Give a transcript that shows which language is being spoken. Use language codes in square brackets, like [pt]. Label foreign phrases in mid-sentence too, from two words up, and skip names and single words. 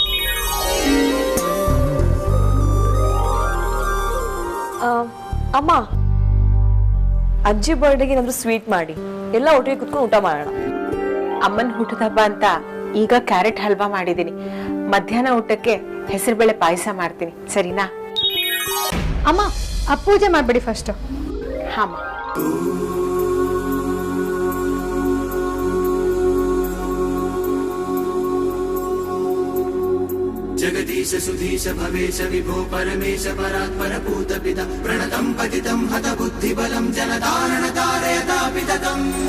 [kn] ಅಮ್ಮ, ಅಜ್ಜಿ ಬರ್ಡೇಗೆ ಏನಾದ್ರು ಸ್ವೀಟ್ ಮಾಡಿ ಎಲ್ಲ ಒಟ್ಟಿಗೆ ಕುತ್ಕೊಂಡು ಊಟ ಮಾಡೋಣ. ಅಮ್ಮನ ಹುಟ್ಟದ ಹಬ್ಬ ಅಂತ ಈಗ ಕ್ಯಾರೆಟ್ ಹಲ್ವಾ ಮಾಡಿದೀನಿ. ಮಧ್ಯಾಹ್ನ ಊಟಕ್ಕೆ ಹೆಸರುಬೇಳೆ ಪಾಯಸ ಮಾಡ್ತೀನಿ, ಸರಿನಾ? ಅಮ್ಮ ಆ ಪೂಜೆ ಮಾಡ್ಬಿಡಿ ಫಸ್ಟ್. ಹಾಂ. [sa] जगदीश सुधीश भवेश विभो परमेश परात्पर पूत पिता प्रणतं पतितं हत बुद्धिबलं जनतारण तारयता पितकम्